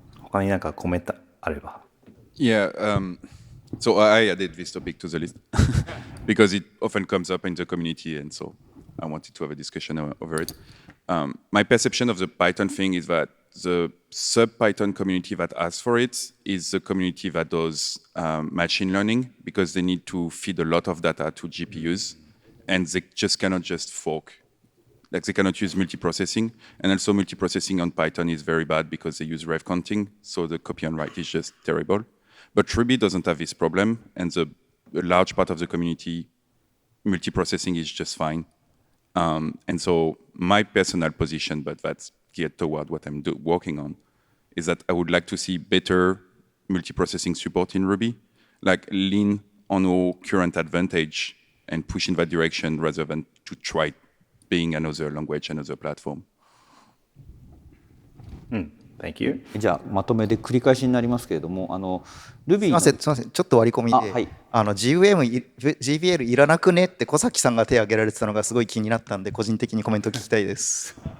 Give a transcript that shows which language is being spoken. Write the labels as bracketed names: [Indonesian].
[Japanese] 他に何かコメントあれば。 [English] Yeah, so I added this topic to the list because it often comes up in the community, and so I wanted to have a discussion over it. My perception of the Python thing is that the sub-Python community that asks for it is the community that does machine learning, because they need to feed a lot of data to GPUs, and they just cannot just fork. Like they cannot use multiprocessing, and also multiprocessing on Python is very bad because they use rev counting, so the copy and write is just terrible. But Ruby doesn't have this problem, and a large part of the community, multiprocessing is just fine. And so my personal position, but that's geared toward what I'm working on, is that I would like to see better multiprocessing support in Ruby, like lean on our current advantage and push in that direction rather than to try being another language, another platform. Thank you. [Japanese] じゃあまとめで繰り返しになりますけれども、Ruby すみません、ちょっと割り込みで、はい、 GVL いらなくねって小崎さんが手を挙げられてたのがすごい気になったんで、個人的にコメント聞きたいです。